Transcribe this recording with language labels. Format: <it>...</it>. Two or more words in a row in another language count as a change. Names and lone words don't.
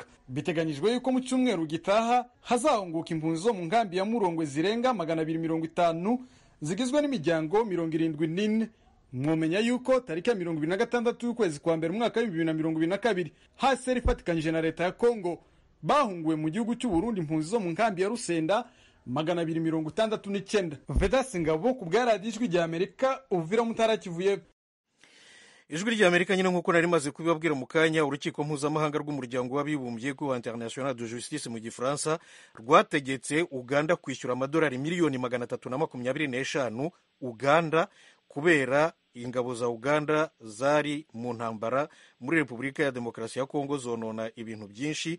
<rw>Biteganyijwe yuko mu cyumweru gitaha hazahunguka impunzi zo mu nkambi ya Murongwe zirenga 250 zigizwe n'imiryango 74.</rw> <rn>Mwomenya yuko tariki ya 26 y'ukwezi kwa mbere umwaka wa 2022 HCR ifatikanyije na leta ya Kongo bahunguwe mu gihugu cy'u Burundi impunzi zo mu nkambi ya Rusenda 269. Vedaste Ngabo ku bwa Radio Ijwi rya Amerika Uvira Mutara Kivuye.</rn> <rw>Ijwi rya Amerika nyine nk'uko nari maze kubibabwira mu kanya urukiko mpuzamahanga rw'umuryango w'abibumbye</rw> <fr>Cour internationale de justice</fr> <rw>mu gifaransa rwategetse Uganda kwishyura amadolari miliyoni 325 Uganda kubera ingabo za Uganda zari mu ntambara muri Repubulika ya Demokarasi ya Kongo zonona ibintu byinshi.</rw>